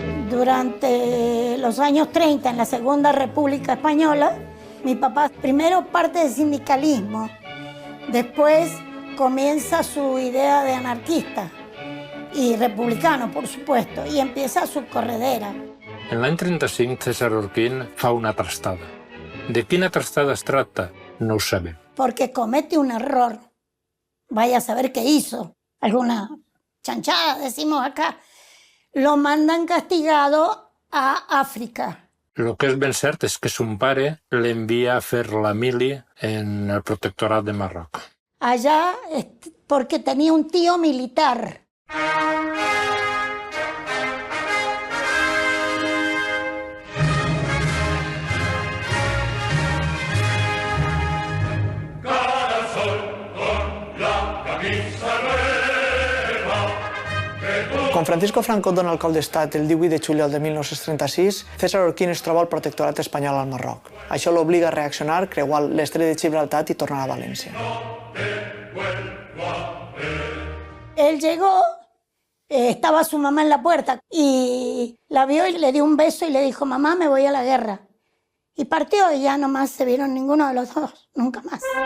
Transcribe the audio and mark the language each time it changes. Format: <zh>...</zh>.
<es>Durante los años 30, en la Segunda República Española, mi papá primero parte del sindicalismo, después comienza su idea de anarquista y republicano, por supuesto, y empieza su corredera.</es> <ca>En l'any 35, César Orquín fa una trastada. De quina trastada es tracta? No ho sabem.</ca> <es>Porque comete un error. Vaya a saber qué hizo. Alguna chanchada, decimos acá. Lo mandan castigado a África.</es> <ca>El que és ben cert és que son pare l'envia a fer la mili en el protectorat de Marroc.</ca> <es>Allá porque tenía un tío militar.</es> <ca>Quan Francisco Franco dona el cop d'estat el 18 de juliol de 1936, César Orquín es troba al protectorat espanyol al Marroc. Això l'obliga a reaccionar, creuar l'estret de Gibraltar i tornar a València.</ca> <es>Él llegó, estaba su mamá en la puerta y la vio y le dio un beso y le dijo, mamá, me voy a la guerra. Y partió y ya no más se vieron ninguno de los dos, nunca más.</es>